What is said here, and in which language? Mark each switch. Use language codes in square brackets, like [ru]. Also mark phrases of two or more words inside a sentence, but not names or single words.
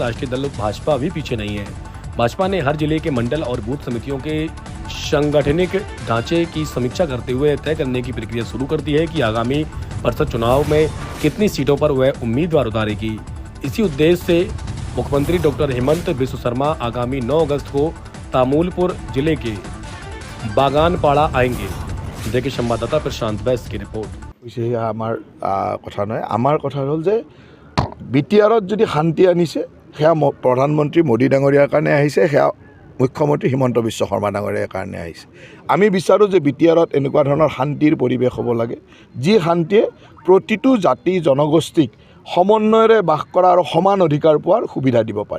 [hi] राष्ट्रीय दल भाजपा भी पीछे नहीं है। भाजपा ने हर जिले के मंडल और बूथ समितियों के सांगठनिक ढांचे की समीक्षा करते हुए तय करने की प्रक्रिया शुरू कर दी है कि आगामी परिषद चुनाव में कितनी सीटों पर वह उम्मीदवार उतारेगी। इसी उद्देश्य से मुख्यमंत्री डॉक्टर हेमंत बिस्व शर्मा आगामी 9 अगस्त को तामुलपुर जिले के बागानपाड़ा आएंगे। देखिए संवाददाता प्रशांत बैस की रिपोर्ट। [as] আমাৰ কথা নহয়, আমাৰ কথা হ'ল যে বিটিআৰত যদি শান্তি আনিছে সেয়া প্ৰধানমন্ত্ৰী মোদী ডাঙৰীয়াৰ কাৰণে আহিছে, সেয়া মুখ্যমন্ত্ৰী হিমন্ত বিশ্ব শৰ্মা ডাঙৰীয়াৰ কাৰণে আহিছে। আমি বিচাৰোঁ যে বিটিআৰত এনেকুৱা ধৰণৰ শান্তিৰ পৰিৱেশ হ'ব লাগে, যি শান্তিয়ে প্ৰতিটো জাতি জনগোষ্ঠীক সমন্বয়েৰে বাস কৰা আৰু সমান অধিকাৰ পোৱাৰ সুবিধা দিব পাৰে।